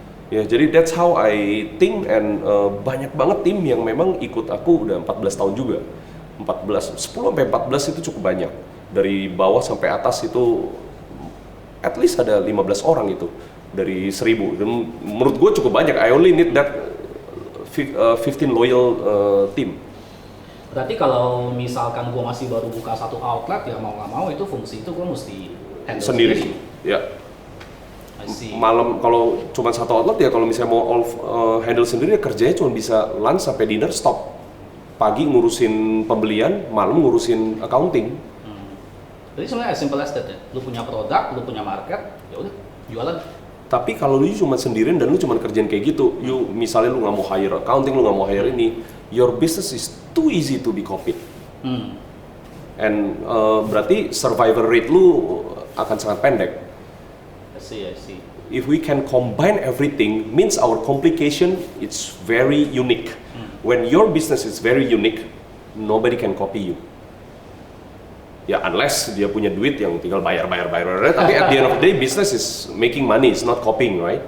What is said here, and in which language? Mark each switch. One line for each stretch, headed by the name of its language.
Indonesian: Ya, jadi
English: that's how I think,
Indonesian: and banyak banget tim yang memang ikut aku udah 14 tahun juga. 10 sampai 14 itu cukup banyak. Dari bawah sampai atas itu at least ada 15 orang itu dari 1000. Dan menurut gue cukup banyak.
English: I only need that 15 loyal team.
Indonesian: Berarti kalau misalkan gue masih baru buka satu outlet, ya mau nggak mau itu fungsi itu gue mesti handle sendiri. Ya. Malam kalau cuma satu outlet, ya kalau misalnya mau handle sendiri, ya kerjanya cuma bisa lunch sampai dinner stop. Pagi ngurusin pembelian, malam ngurusin accounting. Jadi sebenarnya
English: as simple as that
Indonesian: ya. Lu punya produk, lu punya market, ya udah jualan. Tapi kalau lu cuma sendirian dan lu cuma kerjain kayak gitu, misalnya lu nggak mau hire accounting, lu nggak mau hire ini,
English: your business is too easy to be copied.
Indonesian: And berarti survival rate lu akan sangat pendek.
English: I see. If we can combine everything, means our complication it's very unique. When your business is very unique, nobody can copy you.
Indonesian: Ya, unless dia punya duit yang tinggal bayar. Tapi
English: at the end of the day, business is making money, it's not copying, right?